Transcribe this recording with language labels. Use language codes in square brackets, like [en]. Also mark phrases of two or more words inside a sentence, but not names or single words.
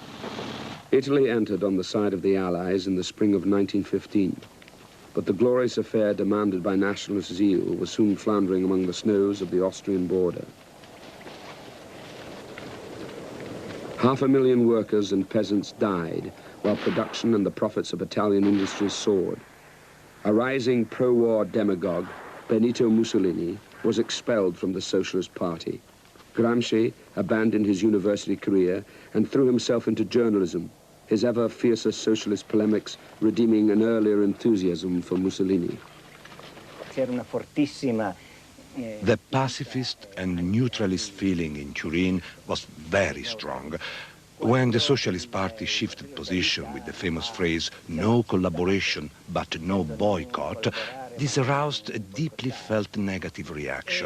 [en] Italy entered on the side of the Allies in the spring of 1915, but the glorious affair demanded by nationalist zeal was soon floundering among the snows of the Austrian border. 500,000 workers and peasants died, while production and the profits of Italian industries soared. A rising pro-war demagogue, Benito Mussolini, was expelled from the Socialist Party. Gramsci abandoned his university career and threw himself into journalism, his ever fiercer socialist polemics redeeming an earlier enthusiasm for Mussolini. [it] C'era una fortissima [en] The pacifist and neutralist feeling in Turin was very strong. When the Socialist Party shifted position with the famous phrase, no collaboration but no boycott, this aroused a deeply felt negative reaction.